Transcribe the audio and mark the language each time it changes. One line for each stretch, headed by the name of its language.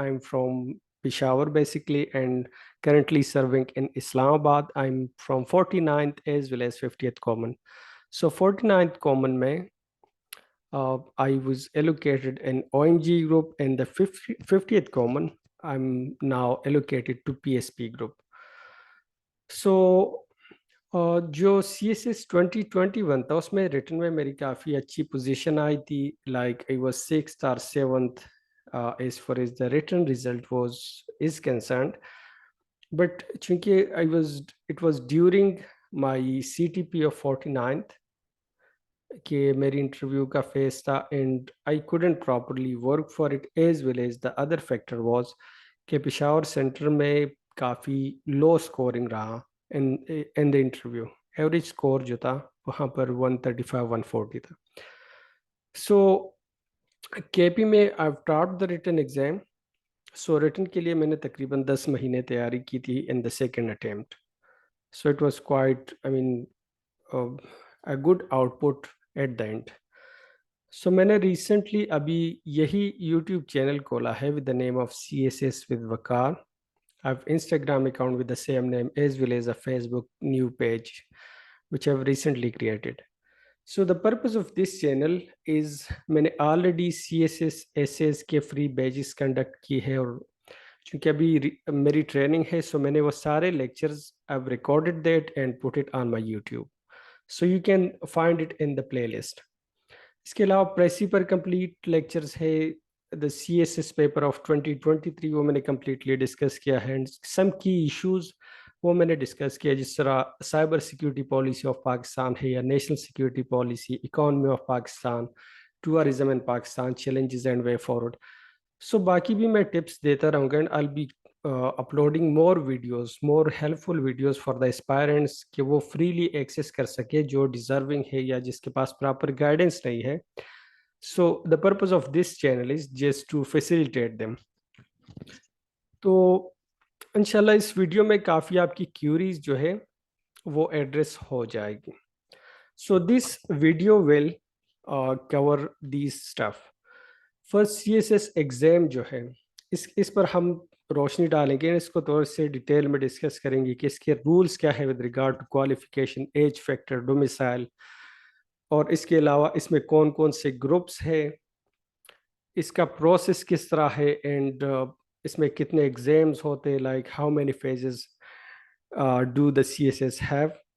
English: I'm from Peshawar basically and currently serving in Islamabad. I'm from 49th as well as 50th Common. So 49th Common mein, I was allocated an OMG group, and the 50th Common I'm now allocated to PSP group.
Urdu: So جو C S S 2021 تھا اس میں return میں میری کافی اچھی position آئی تھی,
English: Like I was 6th or 7th as far as the written result is concerned. But چونکہ it was during my CTP of 49th
Urdu: کہ میری انٹرویو کا فیس تھا
English: and I couldn't properly work for it, as well as the other factor was
Urdu: کہ Peshawar centre میں کافی لو scoring رہا
English: in the interview.
Urdu: Average score جو تھا وہاں پر 135 140 تھا.
English: So K P میں I've taught the written exam.
Urdu: So return کے لیے میں نے تقریباً 10 مہینے تیاری کی تھی
English: in the second attempt. So it was quite, I mean, a good output at the end.
Urdu: So میں نے ریسنٹلی ابھی یہی یوٹیوب چینل کھولا ہے
English: with the name of CSS with Waqar. I have Instagram account with the same name as well as a Facebook new page which I have recently created. So the purpose of this channel is
Urdu: میں نے already CSS essays کے free badges conduct کی ہے, اور چونکہ ابھی میری training ہے سو میں نے وہ سارے lectures
English: I've recorded that and put it on my YouTube. So you can find it in the playlist.
Urdu: اس کے علاوہ پریسی پر کمپلیٹ لیکچرز ہے. دا C S S paper of 2023 وہ میں نے کمپلیٹلی ڈسکس کیا ہے, اینڈ سم کی ایشوز وہ میں نے ڈسکس کیا, جس طرح cyber security policy of Pakistan ہے یا national security policy, economy of Pakistan, tourism in Pakistan,
English: Challenges and way forward.
Urdu: سو باقی بھی میں ٹپس دیتا رہوں گا,
English: and I be uploading more videos, more helpful videos for the aspirants
Urdu: کہ وہ فریلی ایکسیس کر سکے جو ڈیزرونگ ہے یا جس کے پاس پراپر گائیڈنس نہیں ہے.
English: So the purpose of this channel is just to facilitate them.
Urdu: تو انشاءاللہ اس ویڈیو میں کافی آپ کی کیوریز جو ہے وہ ایڈریس ہو جائے گی.
English: So this video will cover these stuff.
Urdu: First CSS exam جو ہے اس پر ہم روشنی ڈالیں گے, اس کو تھوڑے سے ڈیٹیل میں ڈسکس کریں گے کہ اس کے رولز کیا ہے
English: with regard to qualification,
Urdu: age factor, domicile, اور اس کے علاوہ اس میں کون کون سے گروپس ہے, اس کا پروسیس کس طرح ہے, اینڈ اس میں کتنے ایگزامز ہوتے,
English: Like how many phases do the C S S have.